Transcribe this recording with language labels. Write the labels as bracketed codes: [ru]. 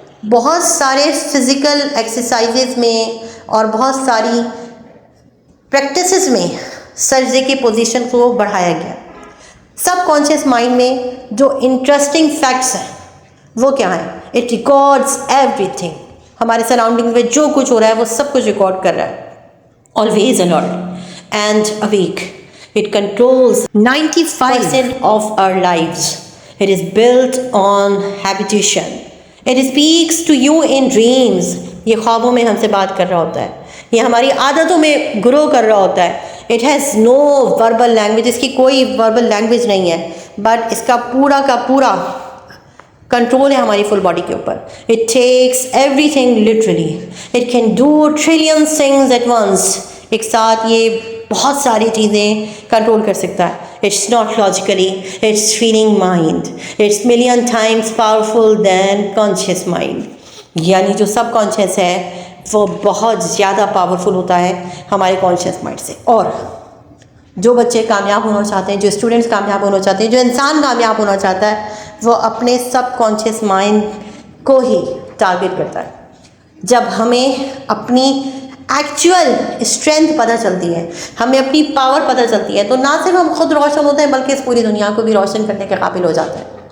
[ur] بہت سارے physical exercises میں اور بہت ساری پریکٹسز میں سجدے کی پوزیشن کو بڑھایا گیا. سب کانشیس مائنڈ میں جو انٹرسٹنگ فیکٹس ہیں وہ کیا ہیں؟ [en] It records everything. [ur] ہمارے سراؤنڈنگ میں جو کچھ ہو رہا ہے وہ سب کچھ ریکارڈ کر رہا ہے. [en] always alert and awake. It controls 95% of our lives. It is built on habitation. It speaks to you in dreams. [ur] یہ خوابوں میں ہم سے بات کر رہا ہوتا ہے, یہ ہماری عادتوں میں گرو کر رہا ہوتا ہے. [en] It has no verbal language. [ur] اس کی کوئی وربل لینگویج نہیں ہے, بٹ اس کا پورا کنٹرول ہے ہماری فل باڈی کے اوپر. [en] It takes everything literally. It can do trillions things at once. [ur] ایک ساتھ یہ بہت ساری چیزیں کنٹرول کر سکتا ہے. [en] It's not logically, it's feeling mind. It's million times powerful than conscious mind. [ur] یعنی جو سب کانشیس ہے وہ بہت زیادہ پاورفل ہوتا ہے ہمارے کانشیس مائنڈ سے. اور جو بچے کامیاب ہونا چاہتے ہیں، جو اسٹوڈنٹس کامیاب ہونا چاہتے ہیں، جو انسان کامیاب ہونا چاہتا ہے، وہ اپنے سب کانشیس مائنڈ کو ہی ٹارگٹ کرتا ہے. جب ہمیں اپنی ایکچوئل اسٹرینتھ پتہ چلتی ہے، ہمیں اپنی پاور پتہ چلتی ہے، تو نہ صرف ہم خود روشن ہوتے ہیں بلکہ اس پوری دنیا کو بھی روشن کرنے کے قابل ہو جاتے ہیں.